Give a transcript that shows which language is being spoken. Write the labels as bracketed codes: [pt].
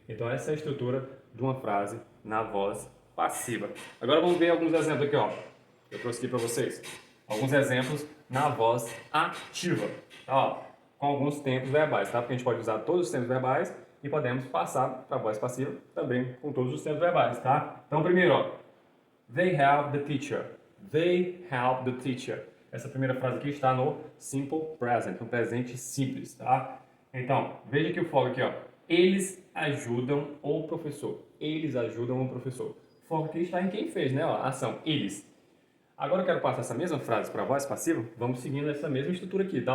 [pt] Então, essa é a estrutura de uma frase na voz passiva. Agora, vamos ver alguns exemplos aqui, ó. Eu trouxe aqui para vocês. Alguns exemplos na voz ativa, tá? Ó, com alguns tempos verbais, tá? Porque a gente pode usar todos os tempos verbais e podemos passar para a voz passiva também com todos os tempos verbais, tá? Então, primeiro, ó, [en] They help the teacher. They help the teacher. [pt] Essa primeira frase aqui está no simple present, no presente simples, tá? Então, veja que o foco aqui, ó. Eles ajudam o professor. Eles ajudam o professor. O foco aqui está em quem fez, né? Ó, a ação, eles. Agora eu quero passar essa mesma frase para a voz passiva. Vamos seguindo essa mesma estrutura aqui, tá?